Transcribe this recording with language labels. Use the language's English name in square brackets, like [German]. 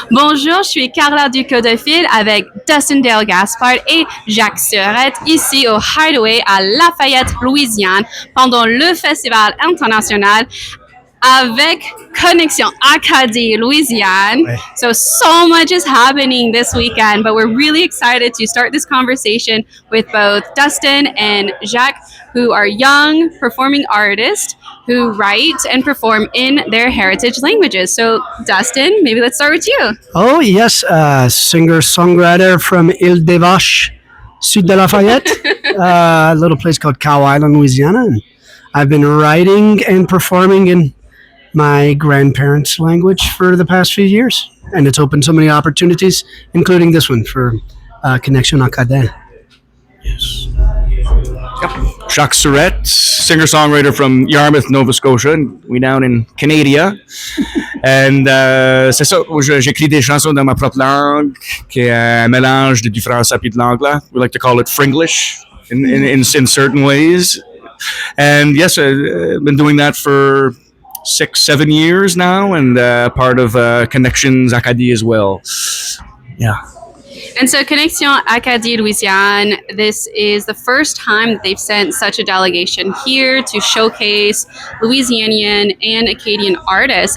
[French] Bonjour, je suis Carla du CODOFIL avec Dustin Dale Gaspard et Jacques Surette ici au Hideaway à Lafayette, Louisiane pendant le Festival International avec Connexions Acadie-Louisiane. Ouais. [English] So much is happening this weekend, but we're really excited to start this conversation with both Dustin and Jacques, who are young performing artists who write and perform in their heritage languages. So, Dustin, maybe let's start with you. Oh, yes, singer-songwriter from Île des Vaches, Sud de Lafayette, a little place called Cow Island, Louisiana. And I've been writing and performing in my grandparents' language for the past few years. And it's opened so many opportunities, including this one for Connexions Acadie. Yes. Jacques Surette, singer-songwriter from Yarmouth, Nova Scotia. We down in Canada. And [French] c'est ça, j'écris des chansons dans ma propre langue, qui est un mélange du français et de l'anglais. [English] We like to call it Fringlish in certain ways. And yes, I've been doing that for 6-7 years now, and part of Connexions Acadie as well. Yeah. And so Connexions Acadie-Louisiane, this is the first time that they've sent such a delegation here to showcase Louisianian and Acadian artists.